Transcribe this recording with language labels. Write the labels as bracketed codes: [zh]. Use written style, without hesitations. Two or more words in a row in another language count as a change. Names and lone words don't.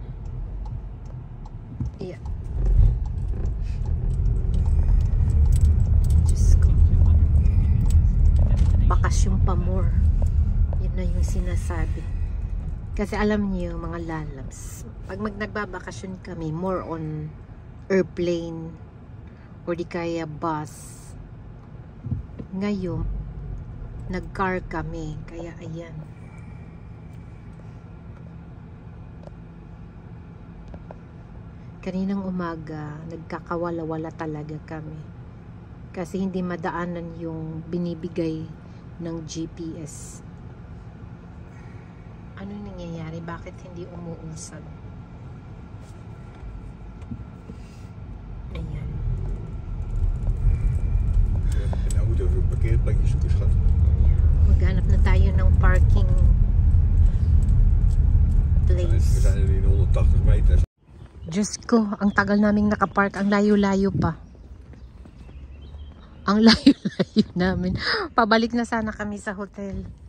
[tl] Yeah. Diyos ko. Bakasyon pa more. Yun na yung sinasabi. Kasi alam niyo mga lalabs, pag nagbabakasyon kami, [en] more on airplane or [tl] di kaya [en] bus. [tl] Ngayon, nag-car kami. Kaya ayan. Kaninang umaga, nagkakawala-wala talaga kami. Kasi hindi madaanan yung binibigay ng GPS. Ano nangyayari? Bakit hindi umuusad? Ayan. [nl] En nou moeten we een parkeerplekje zoeken, schat. [tl] Maghanap na tayo ng parking [nl] We place. zijn er in 180 meter. [tl] Diyos ko, ang tagal naming nakapark. Ang layo-layo pa. Ang layo-layo namin. Pabalik na sana kami sa hotel.